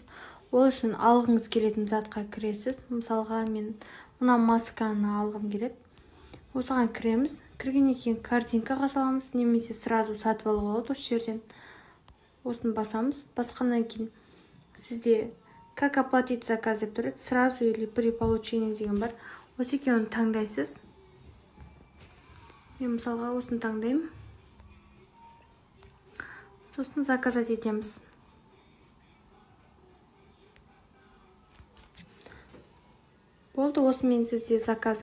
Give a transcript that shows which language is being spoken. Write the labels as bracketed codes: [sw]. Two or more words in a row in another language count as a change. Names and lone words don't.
[kk] Ол үшін алғыңыз келетін затқа кіресіз. Мысалға мен мына масканы алғым келеді. Осыған кіреміз. Кіргеннен кейін картинкаға саламыз, немесе сразу сатып алуға болады осы жерден. Осыны басамыз. Басқаннан кейін сізде [ru] как оплатить заказ [kk] деп тұрады. [ru] Сразу или при получении [kk] деген бар. Осы екеуін таңдайсыз. Мен мысалға осыны таңдаймын. Сосын заказать етеміз. Болды, осымен сізде заказ